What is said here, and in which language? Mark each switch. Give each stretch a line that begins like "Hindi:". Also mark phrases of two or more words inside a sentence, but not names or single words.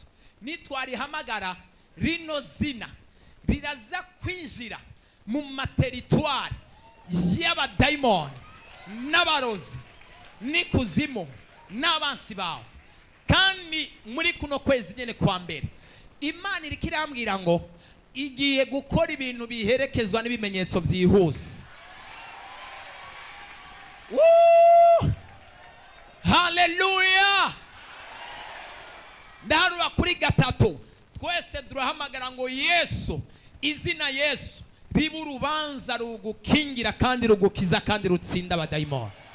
Rundi: Nitwarihamagara rino zina riraza kwinjira mu materitwari y'abadayimoni n'abarozi n'ikuzimu n'abansi bawe. Kandi muri kuno kwezi nyene kwa mbere Imana iriko irambwira ngo igiye gukora ibintu biherekezwa n'ibimenyetso byihuse. Haleluya. Ndaharura kuri gatatu, twese turahamagara ngo Yesu, izina Yesu riba urubanza rugukingira kandi rugukiza kandi rutsinda abadayimoni.